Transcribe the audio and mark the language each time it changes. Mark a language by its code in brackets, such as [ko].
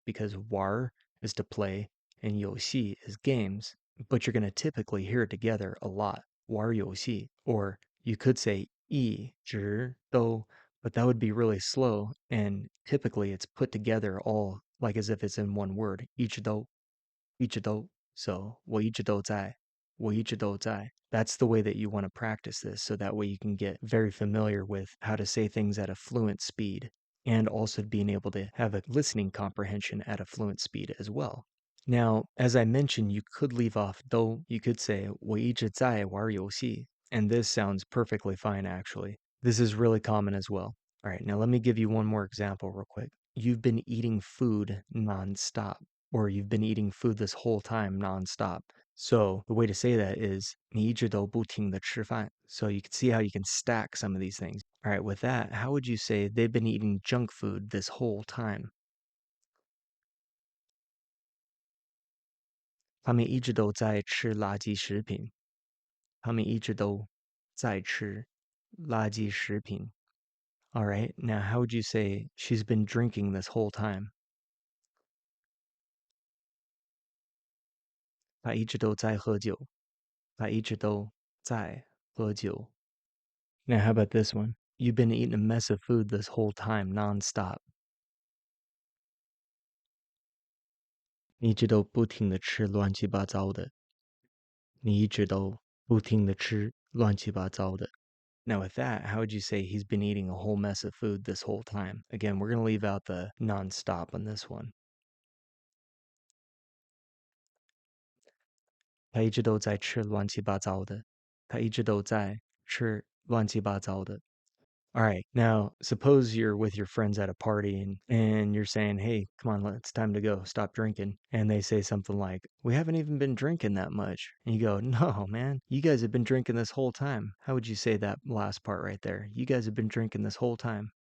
[en] Because war is to play and [zh] 游戏 [en] is games, but you're going to typically hear it together a lot. [zh] 玩游戏. [en] Or you could say [zh] 一直都, [en] but that would be really slow, and typically it's put together all like as if it's in one word. [zh] 一直都, 一直都. So 我一直都在, 我一直都在. [en] That's the way that you want to practice this, so that way you can get very familiar with how to say things at a fluent speed, and also being able to have a listening comprehension at a fluent speed as well. Now, as I mentioned, you could leave off do. You could say [zh] 我一直在玩游戏, [en] and this sounds perfectly fine actually. This is really common as well. All right, now let me give you one more example real quick. You've been eating food nonstop, or you've been eating food this whole time nonstop. So the way to say that is [zh] 你一直都不停地吃饭. [en] So you can see how you can stack some of these things. All right, with that, how would you say they've been eating junk food this whole time? [zh] 他们一直都在吃垃圾食品。他们一直都在吃垃圾食品. [en] All right, now how would you say she's been drinking this whole time? [zh] 她一直都在喝酒。她一直都在喝酒. [en] Now how about this one? You've been eating a mess of food this whole time, nonstop. [zh] 你一直都不停地吃乱七八糟的。你一直都不停地吃乱七八糟的. [en] Now with that, how would you say he's been eating a whole mess of food this whole time? Again, we're going to leave out the nonstop on this one. [zh] 他一直都在吃乱七八糟的。他一直都在吃乱七八糟的. [en] All right, now suppose you're with your friends at a party and you're saying, hey, come on, it's time to go, stop drinking. And they say something like, we haven't even been drinking that much. And you go, no, man, you guys have been drinking this whole time. How would you say that last part right there? You guys have been drinking this whole time.